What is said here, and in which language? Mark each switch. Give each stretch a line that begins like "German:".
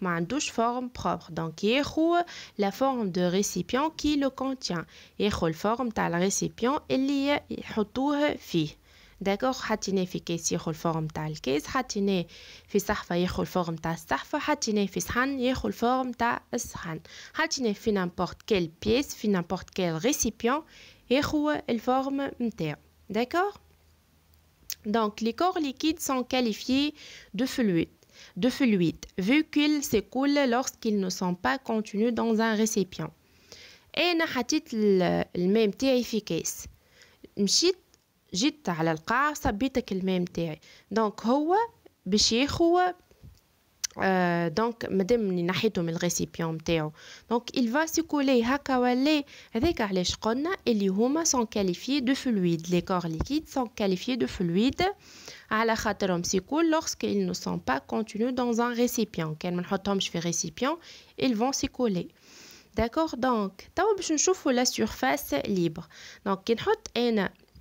Arabic: ما عندوش forme propre. donc ياخو
French: la forme de récipient qui le contient،
Arabic: ياخو الفورم تاع الريسيبيون اللي يحطوه فيه. داكوغ. حطيناه في كيس ياخو الفورم تاع الكيس، حطيناه في صحفه ياخو الفورم تاع الصحفه، حطيناه في صحن ياخو الفورم تاع الصحن، حطيناه في
French: n'importe quelle pièce
Arabic: في n'importe quel récipient ياخو الفورم نتاعو.
French: داكوغ. Donc, les corps liquides sont qualifiés de fluides vu qu'ils s'écoulent lorsqu'ils ne sont pas contenus dans un récipient.
Arabic: أنا حطيت الماء متاعي في كيس، جيت على القاع صبيتك الماء متاعي. دونك هو باش ياخو دونك مادام نحيته من الريسيبيون نتاعو دونك
French: il va s'écouler
Arabic: هكا ولا هذاك علاش قلنا اللي هما
French: sont qualifiés de fluides les corps liquides sont qualifiés de fluides
Arabic: على خاطرهم
French: s'écoulent lorsqu'ils ne sont pas contenus dans un récipient
Arabic: كان ما نحطهمش في
French: récipient ils vont s'écouler d'accord donc
Arabic: توا باش نشوفوا
French: la surface libre donc
Arabic: كي نحط انا